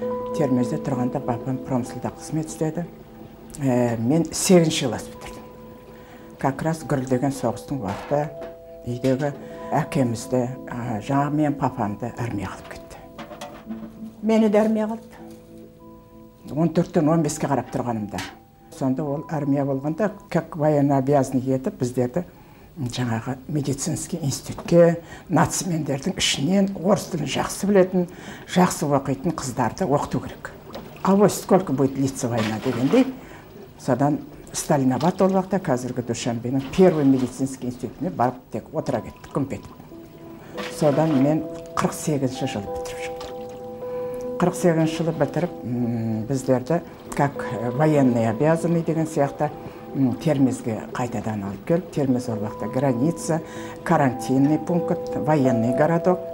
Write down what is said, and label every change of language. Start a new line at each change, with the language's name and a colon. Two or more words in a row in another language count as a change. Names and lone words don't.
Kazakh: Термезде тұрғанда папам промыслда қызмет істеді. Мен 8-ші класс бітірдім.
Russian: Как раз
Kazakh: гүрілдеген соғыстың уақыты үйдегі әкемізді, жаңа мен папамды армияға алып кетті. Мені де армияға алды. 14-тен 15-ке қарап тұрғанымда. Сонда ол армия болғанда,
Russian: как военно обязанный
Kazakh: етіп, біздерді жаңағы медицинский институтке, нацимендердің ішінен орыс тілін жақсы білетін, жақсы оқитын қыздарды оқыту керек.
Russian: А вот сколько будет длиться война
Kazakh: дегендей, содан Сталинабад ол уақытта қазіргі Душанбенің
Russian: первый медицинский
Kazakh: институтіне барып тек отыра кеттік, күмпетіп. Содан мен 48-ші жылы бітіріп шықтым. 48-ші жылы бітіріп, біздерді
Russian: как военный обязанный
Kazakh: деген сияқты Термезге қайтадан алып келіп, Термез ол уақытта
Russian: граница, карантинный пункт, военный городок.